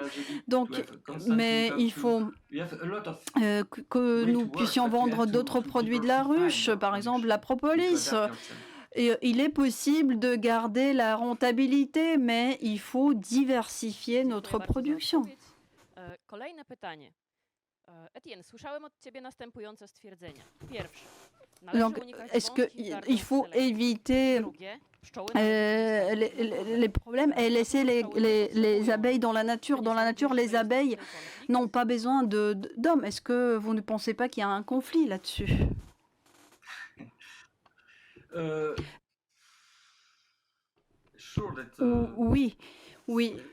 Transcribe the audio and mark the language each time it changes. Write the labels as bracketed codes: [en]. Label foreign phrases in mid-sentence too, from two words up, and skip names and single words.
[fr] Donc, mais il faut que nous puissions vendre d'autres produits de la ruche, par exemple la propolis. Et il est possible de garder la rentabilité, mais il faut diversifier notre production. [pl] Kolejne pytanie. Etienne, słyszałem od ciebie następujące stwierdzenia. Pierwsze, [fr] Donc, est-ce qu'il faut éviter les problèmes et laisser les abeilles dans la nature? Dans la nature, les abeilles n'ont pas besoin d'hommes. Est-ce que vous ne pensez pas qu'il y a un conflit là-dessus? Oui, oui.